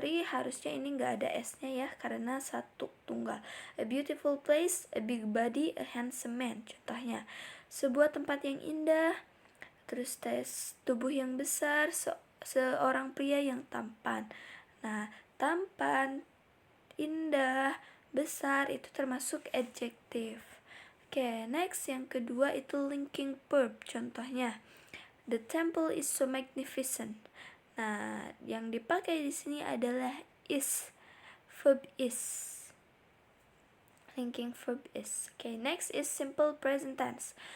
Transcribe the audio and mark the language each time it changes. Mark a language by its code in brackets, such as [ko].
[id] Harusnya ini nggak ada S-nya ya, karena satu tunggal. [en] A beautiful place, a big body, a handsome man. [id] Contohnya, sebuah tempat yang indah, terus tes tubuh yang besar, seorang pria yang tampan. Nah, tampan, indah, besar itu termasuk adjektif. Oke, next yang kedua itu [en] linking verb. Contohnya, the temple is so magnificent. [id] Nah, yang dipakai di sini adalah is, verb is. [en] Linking verb is. Oke, next is simple present tense.